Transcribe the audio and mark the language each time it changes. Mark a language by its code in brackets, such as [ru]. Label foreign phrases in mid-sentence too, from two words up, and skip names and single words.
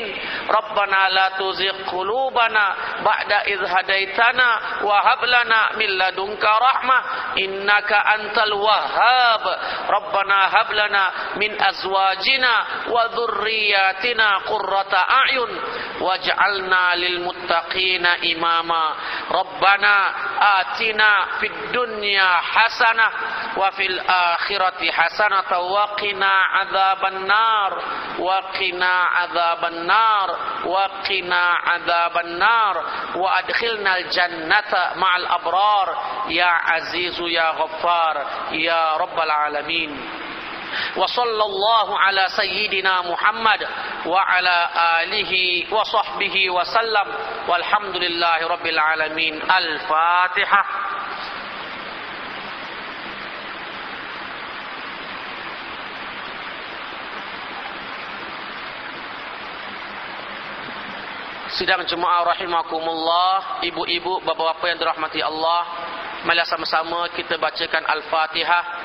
[ar] ربنا لا تزغ قلوبنا بعد إذ هديتنا وهب لنا من لدنك رحمة إنك أنت الوهاب. ربنا هب لنا من أزواجنا وذرياتنا قرة أعين واجعلنا للمتقين إماما. ربنا آتنا في الدنيا حسنة وفي الآخرة حسنة وقنا عذاب النار وقنا عذاب النار وقنا عذاب النار وأدخلنا الجنة مع الأبرار يا عزيز يا غفار يا رب العالمين. وصلى الله على سيدنا محمد وعلى آله وصحبه وسلم والحمد لله رب العالمين. Al-Fatihah. [ms] Sidang jemaah rahimakumullah, ibu-ibu, bapa-bapa yang dirahmati Allah, mari sama-sama kita bacakan Al-Fatihah.